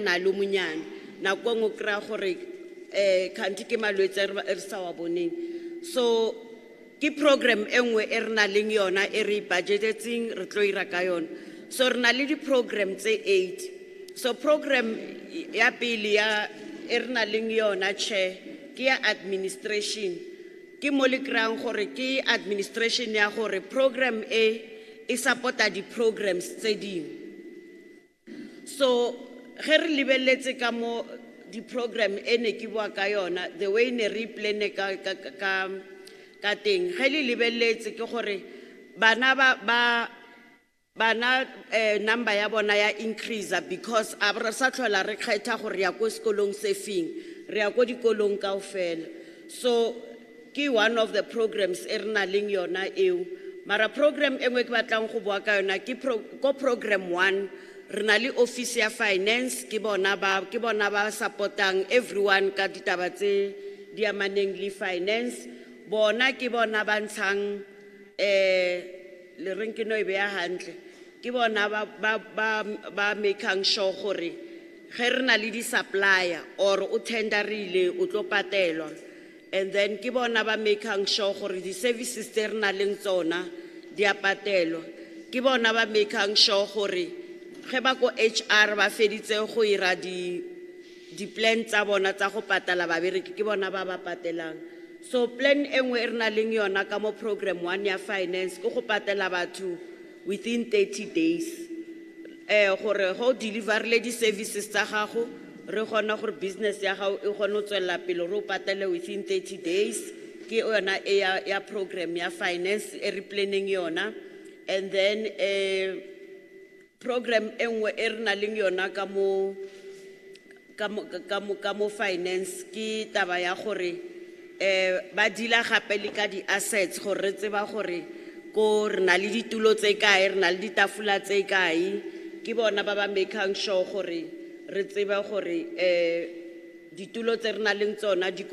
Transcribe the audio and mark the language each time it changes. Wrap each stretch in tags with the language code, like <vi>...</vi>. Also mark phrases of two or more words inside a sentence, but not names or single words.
<nso>na le monyane nako ngwe kra gore kanti ke malwetse re sa wa boneng so ke program engwe e rena le yona e re budgetetseng re tlo ira ka yona so rena le di program tse 8 so program ya pele ya e rena le yona che ke ya administration ke mo le krang gore ke administration ya gore program e supporta di programs tse dingwe so ge re lebeletse ka mo di program ene ke bua ka yona</nso> <en>the way</en> <nso>ne re plan ka teng ge le lebeletse ke gore bana number ya bona ya increase because a re sa tlhola re kgetha gore ya go sekolong se feng re ya go dikolong kaofela so ke</nso> <en>one of the programs</en> <nso>e rena leng yona eo mara program engwe ke batlang go bua ka yona ke program 1 rena le office ya finance ke bona ba supportang everyone ka ditaba tse di amaneng le finance bona ke bona ba ntshang le reng ke no e beya hantle ke bona ba</nso> <en>making sure</en> <nso>gore ge rena le di supplier or o tenderile o tlo patelwa and then ke bona ba</nso> <en>making sure</en> <nso>gore di services tse rena leng tsona di a patelwa ke bona ba</nso> <en>making sure</en> <nso>gore ge ba ko HR ba feditse go ira di plan tsa bona tsa go patala babereki ke bona ba patelang so plan engwe rena leng yona ka mo program 1 ya finance go patela batho</nso> <en>within 30 days</en> <nso>gore go deliver le di services tsa gago re gona gore business ya gago e gona tswela pele ro patele</nso> <en>within 30 days</en> <nso>ke yona ya program ya finance e re planning yona and then program engwe e rena leng yona ka mo finance ke taba ya gore ba dila gape le ka di assets gore re tseba gore ko rena le ditulo tse kae rena le ditafula tse kae ke bona ba</nso> <en>making sure</en> <nso>gore re tseba gore ditulo tse rena leng tsona di</nso>